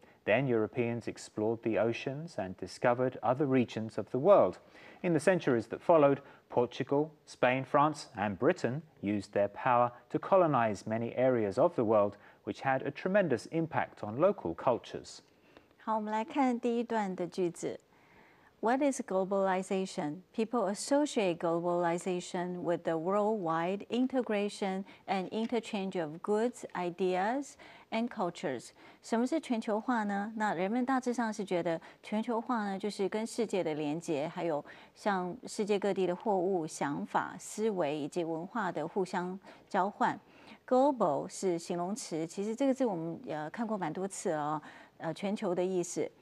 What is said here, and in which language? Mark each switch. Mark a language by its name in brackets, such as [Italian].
[English] Then Europeans explored the oceans and discovered other regions of the world. In the centuries that followed, Portugal, Spain, France, and Britain used their power to colonize many areas of the world, which had a tremendous impact on local cultures. [Chinese] 好，我们来看第一段的句子。 [English] What is globalization? People associate globalization with the worldwide integration and interchange of goods, ideas, and cultures. [Chinese] 什么是全球化呢？那人们大致上是觉得全球化呢，就是跟世界的连结，还有像世界各地的货物、想法、思维以及文化的互相交换。 Global 是形容词，其实这个字我们看过蛮多次了哦，全球的意思。